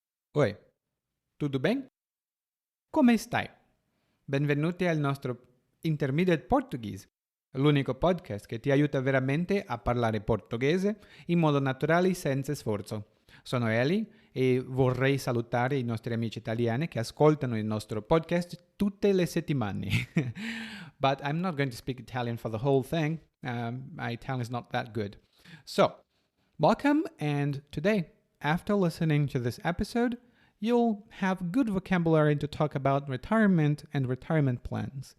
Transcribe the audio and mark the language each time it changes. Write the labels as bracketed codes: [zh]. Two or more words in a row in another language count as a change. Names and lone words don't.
[pt] Oi, tudo bem? [it] Come stai? Benvenuti al nostro Intermediate Portuguese, l'unico podcast che ti aiuta veramente a parlare portoghese in modo naturale e senza sforzo. Sono Eli e vorrei salutare i nostri amici italiani che ascoltano il nostro podcast tutte le settimane. [en] But I'm not going to speak Italian for the whole thing. My Italian is not that good. So, welcome, and today, after listening to this episode, you'll have good vocabulary to talk about retirement and retirement plans.